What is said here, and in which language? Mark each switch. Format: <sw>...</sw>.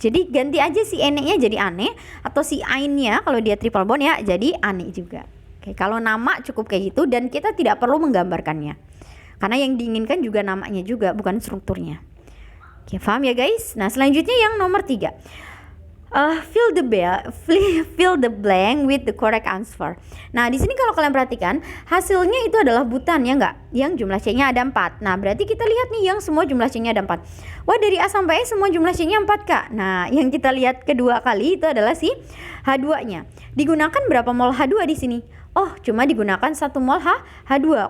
<id>Jadi ganti aja si ene-nya jadi ane, atau si ain-nya kalau dia triple bond ya jadi ane juga. Oke, kalau nama cukup kayak gitu dan kita tidak perlu menggambarkannya. Karena yang diinginkan juga namanya juga, bukan strukturnya. Oke, paham ya guys? Nah, selanjutnya yang nomor 3.</id> <en>Fill the blank with the correct answer.</en> <id>Nah, di sini kalau kalian perhatikan, hasilnya itu adalah butan ya enggak? Yang jumlah C-nya ada 4. Nah, berarti kita lihat nih yang semua jumlah C-nya ada 4. Wah, dari A sampai E semua jumlah C-nya 4, Kak. Nah, yang kita lihat kedua kali itu adalah si H2-nya. Digunakan berapa mol H2 di sini? Oh, cuma digunakan 1 mol H2.</id>